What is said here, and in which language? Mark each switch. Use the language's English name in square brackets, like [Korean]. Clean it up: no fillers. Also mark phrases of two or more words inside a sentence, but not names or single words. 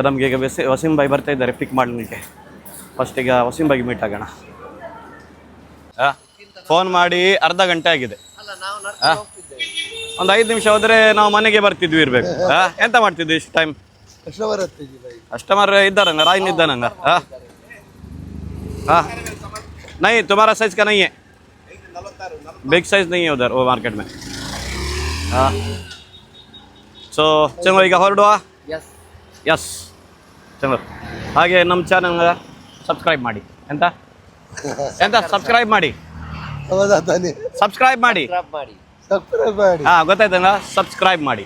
[Kannada] ನಮಗೆ ಈಗ ವಸೀಂ ಬಾಯಿ ಬರ್ತಾ ಇದ್ದಾರೆ ಪಿಕ್ ಮಾಡಲಿಕ್ಕೆ. ಫಸ್ಟ್ ಈಗ ವಸೀಂ ಬಾಯಿಗೆ ಮೀಟ್ ಆಗೋಣ. ಫೋನ್ ಮಾಡಿ ಅರ್ಧ ಗಂಟೆ ಆಗಿದೆ. ಒಂದು 5 ನಿಮಿಷ ಹೋದರೆ ನಾವು ಮನೆಗೆ ಬರ್ತಿದ್ವಿ ಇರಬೇಕು. ಎಂತ ಮಾಡ್ತಿದ್ವಿ ಇಷ್ಟು ಟೈಮ್? ಕಸ್ಟಮರ್ ಇದ್ದಾರಂಗ, ರಾಯಿನ್ ಇದ್ದಾನಂಗ. [Hindi] नहीं तुम्हारा साइज का नहीं है, [English] big size [Hindi] नहीं है उधर वो मार्केट में. [Kannada] हाँ ಸೊ ಚಂದ್ರ ಈಗ ಹೊರಡುವ. ಎಸ್ ಚಂದ್ರ. ಹಾಗೆ ನಮ್ಮ ಚಾನಲ್ ಸಬ್ಸ್ಕ್ರೈಬ್ ಮಾಡಿ. ಎಂತ ಸಬ್ಸ್ಕ್ರೈಬ್ ಮಾಡಿ. ಹಾಂ ಗೊತ್ತಾಯ್ತಂಗ, ಸಬ್ಸ್ಕ್ರೈಬ್ ಮಾಡಿ.